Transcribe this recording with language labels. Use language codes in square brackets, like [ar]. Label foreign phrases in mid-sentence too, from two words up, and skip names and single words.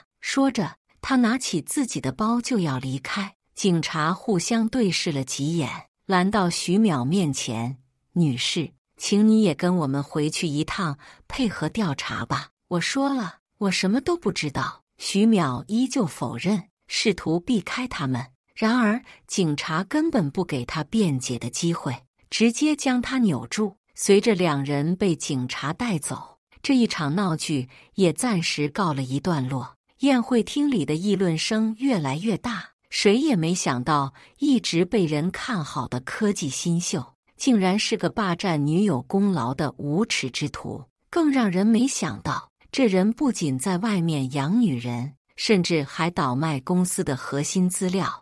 [zh] 說着，他拿起自己的包就要離開。警察互相對視了幾眼，攔到徐淼面前：“女士，請你也跟我們回去一趟，配合調查吧。” 我說了，我什麼都不知道。徐淼依舊否認，試圖避開他們。然而警察根本不給他辯解的機會，直接將他扭住。隨着兩人被警察帶走，這一場鬧劇也暫時告了一段落。宴會廳裡的議論聲越來越大，誰也沒想到，一直被人看好的科技新秀，竟然是個霸佔女友功勞的無恥之徒。更讓人沒想到，這人不僅在外面養女人，甚至還倒賣公司的核心資料。